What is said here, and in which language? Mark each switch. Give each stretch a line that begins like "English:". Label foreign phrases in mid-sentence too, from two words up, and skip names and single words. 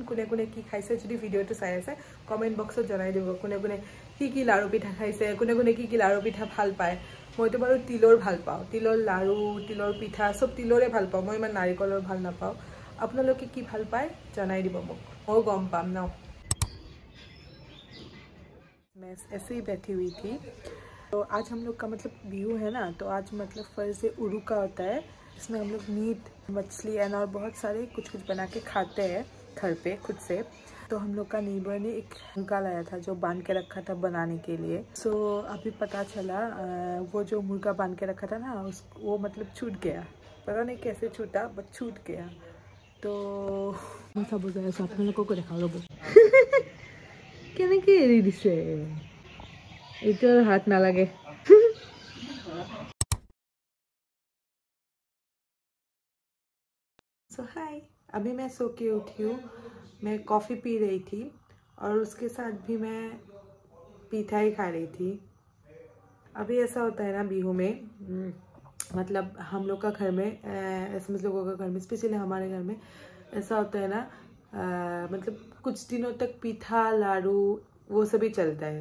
Assamese: কোনে কোনে কি খাইছে যদি ভিডিঅ'টো চাই আছে কমেণ্ট বক্সত জনাই দিব. কোনে কোনে কি লাড়ু পিঠা খাইছে, কোনে কোনে কি লাড়ু পিঠা ভাল পায়. মইতো বাৰু তিলৰ ভাল পাওঁ, তিলৰ লাড়ু, তিলৰ পিঠা চব তিলৰে ভাল পাওঁ. মই ইমান নাৰিকলৰ ভাল নাপাওঁ. আপোনালোকে কি ভাল পায় জনাই দিব মোক, ময়ো গম পাম ন.
Hindi: मैं ऐसे ही बैठी हुई थी. तो आज हम लोग का मतलब बिहू है ना, तो आज मतलब फर्ज से उरुका होता है. इसमें हम लोग मीट मछली एंड और बहुत सारे कुछ कुछ बना के खाते हैं घर पे खुद से. तो हम लोग का नीबर ने एक मुर्गा लाया था जो बांध के रखा था बनाने के लिए. सो अभी पता चला वो जो मुर्गा बांध के रखा था ना वो मतलब छूट गया. पता नहीं कैसे छूटा बट छूट गया. तो सब आप लोगों को देखा लो
Assamese: কেনেকৈ এৰি দিছে, এইটো হাত নালাগে.
English: so hi,
Hindi: अभी मैं सो के उठी हूँ. मैं कॉफ़ी पी रही थी और उसके साथ भी मैं पीठा ही खा रही थी. अभी ऐसा होता है ना बिहू में, मतलब हम लोग का घर में एसएमएस लोगों का घर में स्पेशली हमारे घर में ऐसा होता है ना, मतलब कुछ दिनों तक पीठा लाड़ू वो सभी चलता है.